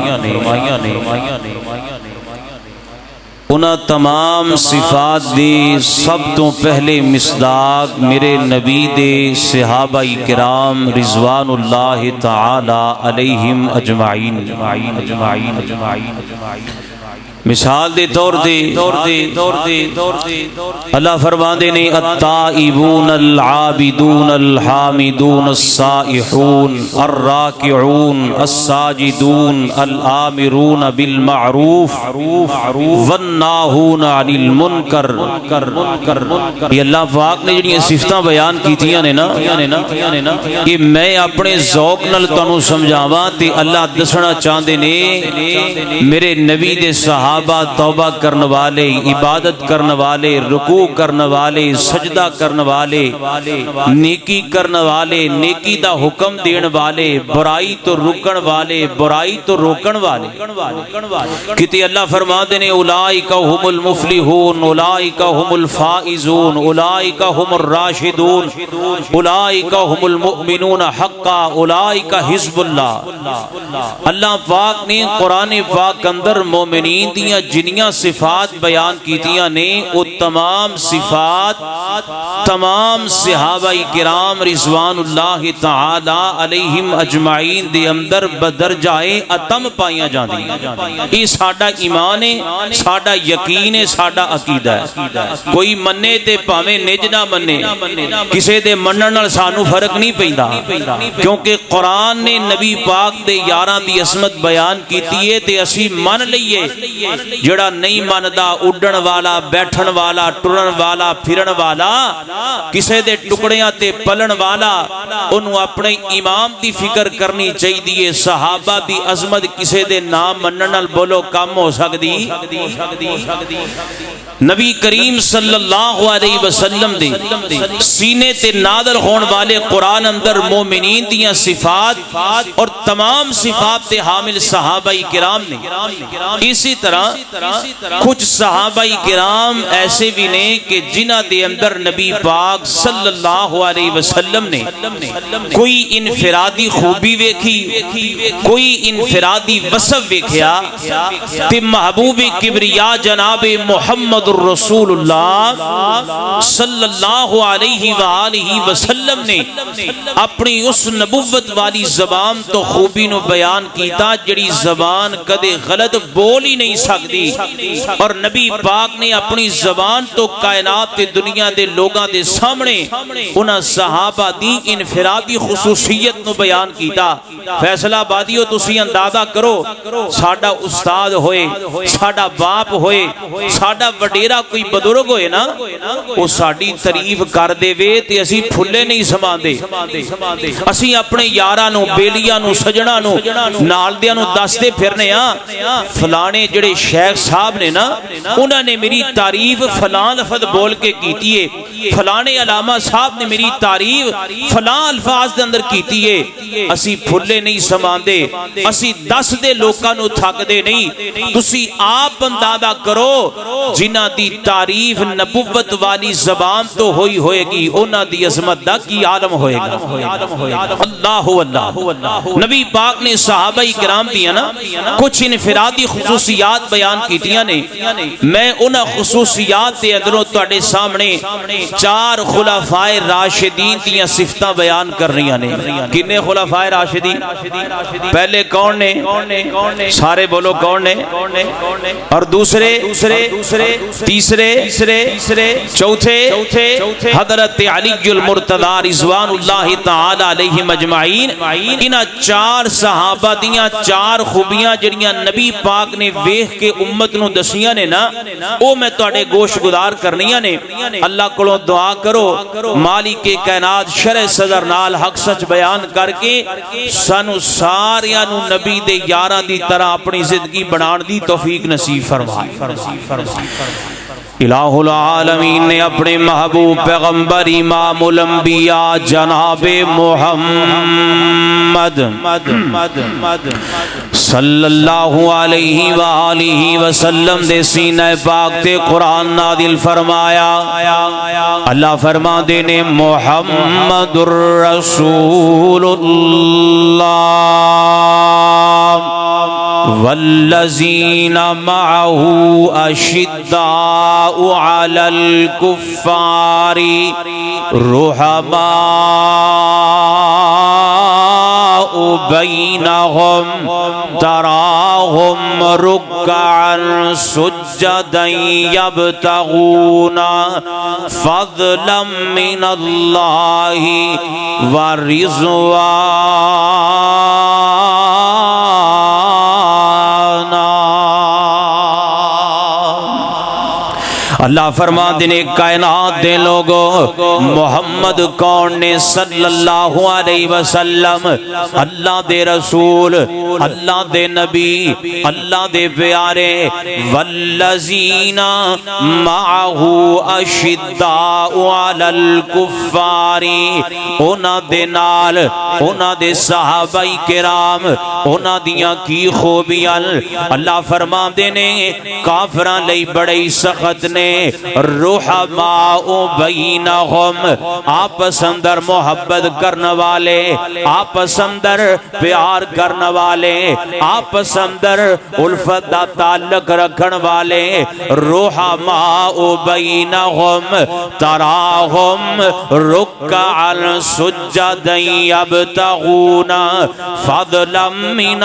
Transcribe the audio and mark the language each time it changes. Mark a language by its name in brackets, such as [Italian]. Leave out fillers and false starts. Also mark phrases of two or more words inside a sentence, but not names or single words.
[Punjabi] انہاں تمام صفات دی سب تو پہلے مصداق میرے نبی دے صحابہ کرام [Arabic] رضوان اللہ تعالی علیہم اجمعین [Punjabi] مثال دے طور دے اللہ فرماندے نے [Arabic] التائبون العابدون الحامدون السائحون الراکعون الساجدون الآمرون بالمعروف والناہون عن المنکر [Punjabi] یہ اللہ پاک نے جنہیں صفتاں بیان کیتیاں نے نا کہ میں اپنے ذوق نال تانوں سمجھاواں تے اللہ دسنا چاہندے نے میرے نبی دے صحابہ توبہ کرنے والے عبادت کرنے والے رکوع کرنے والے سجدہ کرنے والے نیکی کرنے والے نیکی دا حکم دین والے برائی تو رکن والے برائی تو روکن والے کتے اللہ [Urdu] فرماتے ہیں [Arabic] اولئک هم المفلحون اولئک هم الفائزون اولئک هم الراشدون اولئک هم المؤمنون حقا اولئک حزب اللہ [Punjabi] اللہ پاک نے قرآن پاک اندر مومنین دیاں جنیاں صفات بیان کیتیاں نے وہ تمام صفات تمام صحابہ کرام [Arabic] رضوان اللہ تعالی علیہم [Punjabi] اجمعین دے اندر بدرجائے اتم پائیاں جاندی یہ ساڈا ایمان ہے ساڈا یقین ہے ساڈا عقیدہ ہے کوئی مننے تے پاویں نج نہ مننے کسے دے منن نال سانو فرق نہیں پیندا کیونکہ قرآن نے نبی پاک دے یاراں دی عصمت بیان کیتی ہے تے اسی من لئیے جڑا نہیں مندا اڈن والا بیٹھن والا ٹرن والا پھرن والا کسے دے ٹکڑیاں تے پلن والا انہوں اپنے امام دی فکر کرنی چاہیے صحابہ دی عظمت کسے دے نام منن نال بولو کم ہو سکدی نبی کریم [Arabic] صلی اللہ علیہ وسلم [Punjabi] دے سینے تے نازل ہون والے قرآن اندر مومنین دیاں صفات اور تمام صفات تے حامل صحابہ کرام نے اسی طرح کچھ صحابہ کرام ایسے بھی نے کہ جنہ دے اندر نبی پاک [Arabic] صلی اللہ علیہ وسلم [Punjabi] نے کوئی انفرادی خوبی ویکھی کوئی انفرادی وصف ویکھیا تے محبوب کبریا جناب محمد الرسول [Arabic] اللہ صلی اللہ علیہ وآلہ وسلم [Punjabi] نے اپنی اس نبوت والی زبان تو خوبی نو بیان کیتا جڑی زبان کدے غلط بول ہی نہیں سکتی اور نبی پاک نے اپنی زبان تو کائنات تے دنیا دے لوگاں دے سامنے انہاں صحابہ دی انفرادی خصوصیت نو بیان کیتا فیصلہ آبادیو تسی اندازہ کرو ساڈا استاد ہوئے ساڈا باپ ہوئے ساڈا وڈیرا کوئی بزرگ ہوئے نا وہ ساڈی تعریف کر دے وے تے اسی پھلے نہیں سماندے اسی اپنے یاراں نو بیلیاں نو سجنا نو نال دیاں نو دستے پھرنے ہاں فلانے جڑے شیخ صاحب نے نا انہاں نے میری تعریف فلان لفظ بول کے کیتی ہے فلانے علامہ صاحب نے میری تعریف فلان الفاظ دے اندر کیتی ہے اسی پھلے نہیں سماندے اسی دس دے لوکاں نو تھک دے نہیں تسی آپ اندازہ کرو جنہ دی تعریف نبوت والی زبان تو ہوئی ہوئے گی انہاں دی عظمت دا کی عالم ہوئے گا اللہ اللہ نبی پاک نے صحابہ کرام دیا نا کچھ انفرادی خصوصیات بیان کیتیاں نے میں انہاں خصوصیات دے اندروں تواڈے سامنے چار خلفائے راشدین دیاں صفتاں بیان کر رہی نے کنے خلفائے راشدین پہلے کون نے سارے بولو کون نے اور دوسرے تیسرے چوتھے حضرت علی المرتضی [Arabic] رضوان اللہ تعالی علیہ مجمعین [Punjabi] انہاں چار صحابہ دیاں چار خوبیاں جڑیاں نبی پاک نے ویکھ کے امت نو دسیاں نے نا او میں تواڈے گوش گزار کرنیاں نے اللہ کولوں دعا کرو مالک کائنات شرع صدر نال حق سچ بیان کر کے سانو ساریاں نو نبی دے یاراں دی طرح اپنی زندگی بنان دی توفیق نصیب فرمائے [Arabic] الہ العالمین [Punjabi] نے اپنے محبوب پیغمبر امام الانبیاء جناب محمد [Arabic] صلی اللہ علیہ وآلہ وسلم [Punjabi] دے سینہ پاک تے قرآن نازل فرمایا اللہ فرما دینے [Arabic] محمد الرسول اللہ والذین معه اشداء علی الکفار رحماء بینہم تراہم رکعا سجدا یبتغون فضلا من اللہ ورضوانا [Punjabi] اللہ فرما دینے کائنات دے لوگو محمد کون نے [Arabic] صلی اللہ علیہ وسلم [Punjabi] اللہ دے رسول اللہ دے نبی اللہ دے پیارے [Arabic] والذین معه اشداء علی الکفار [Punjabi] اونا دے نال اونا دے صحابہ کرام اونا دیاں کی خوبیاں اللہ فرما دینے کافران لئی بڑی سخت نے [Arabic] رحماء بینہم [Punjabi] آپس اندر محبت کرنے والے آپس اندر پیار کرنے والے آپس اندر الفت دا تعلق رکھن والے [Arabic] رحماء بینہم تراہم رکعا سجدا یبتغون فضلا من